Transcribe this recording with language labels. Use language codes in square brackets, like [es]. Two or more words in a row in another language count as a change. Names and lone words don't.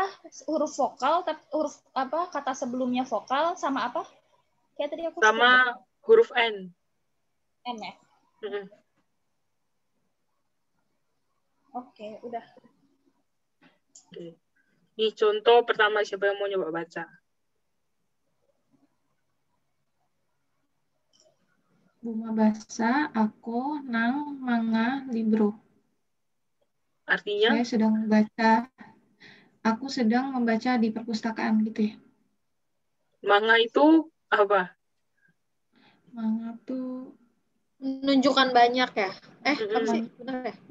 [id] Huruf vokal, huruf apa? Kata sebelumnya vokal sama apa? Kayak tadi aku sama huruf N. N ya? Oke, udah. Oke. Ini contoh pertama, siapa yang mau nyoba baca? [tl] Buma basa, ako, nang, manga, libro. [id] Artinya? Aku sedang membaca di perpustakaan gitu ya. Manga itu apa? Manga tuh menunjukkan banyak ya? Apa sih? Benar ya?